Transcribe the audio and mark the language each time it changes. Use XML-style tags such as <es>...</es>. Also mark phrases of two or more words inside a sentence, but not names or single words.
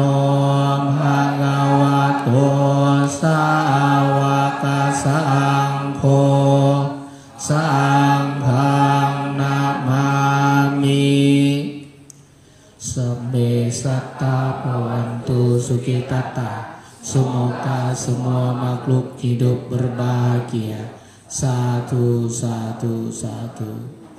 <pi>ภะคะวะโตสาวกสังโฆสังฆังนะมามิสัพเพสัตตาภวันตุสุขิตตา</pi> <id>semoga semua makhluk hidup berbahagia satu satu satu</id>